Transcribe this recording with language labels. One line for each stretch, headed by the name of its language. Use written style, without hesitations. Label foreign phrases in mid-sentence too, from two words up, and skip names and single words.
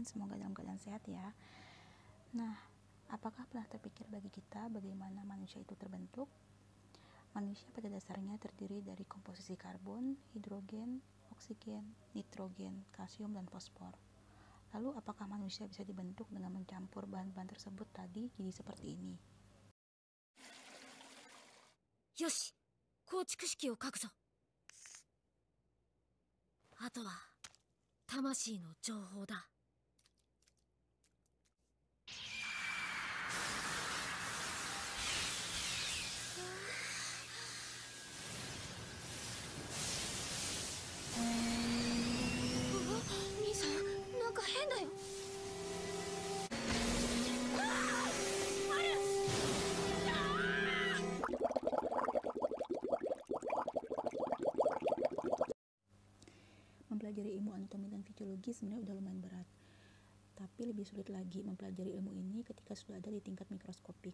Indonesian: Semoga dalam keadaan sehat ya. Nah, apakah pernah terpikir bagi kita bagaimana manusia itu terbentuk? Manusia pada dasarnya terdiri dari komposisi karbon, hidrogen, oksigen, nitrogen, kalsium, dan fosfor. Lalu apakah manusia bisa dibentuk dengan mencampur bahan-bahan tersebut tadi jadi seperti ini?
Japanese: よし、構築式を書くぞ。あとは魂の情報だ。兄さん、なんか変だよ。
Indonesian: Mempelajari ilmu anatomi dan fisiologi sebenarnya udah lumayan berat, tapi lebih sulit lagi mempelajari ilmu ini ketika sudah ada di tingkat mikroskopik.